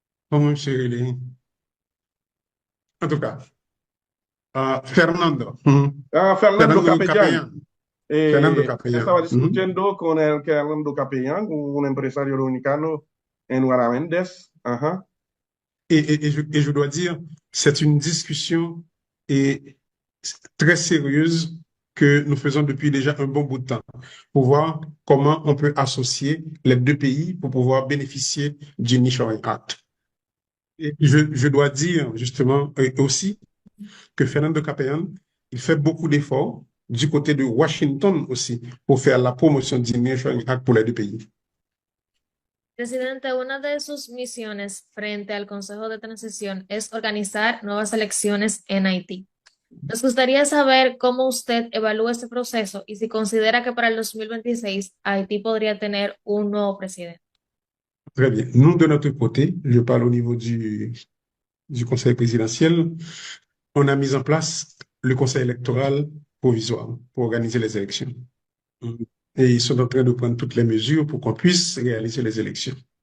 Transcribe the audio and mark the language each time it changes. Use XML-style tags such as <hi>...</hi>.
<fr>Comment en tout cas, Fernando. Fernando Capellán. Fernando Capellán.</fr> <es>Estaba discutiendo con el Fernando Capellán, un empresario dominicano en Guaraméndez.</es> <fr>Et je dois dire, c'est une discussion très sérieuse que nous faisons depuis déjà un bon bout de temps pour voir comment on peut associer les deux pays pour pouvoir bénéficier du Nearshoring Act. Et je dois dire justement aussi que Fernando Capellán, il fait beaucoup d'efforts du côté de Washington aussi pour faire la promotion du Nearshoring Act pour les deux pays.</fr> <es>Presidente, una de sus misiones frente al Consejo de Transición es organizar nuevas elecciones en Haití. Nos gustaría saber cómo usted evalúa este proceso y si considera que para el 2026 Haití podría tener un nuevo presidente.</es> <fr>Très bien. Nous, de notre côté, je parle au niveau du Conseil présidentiel, on a mis en place le Conseil électoral provisoire pour organiser les élections. Et ils sont en train de prendre toutes les mesures pour qu'on puisse réaliser les élections.</fr>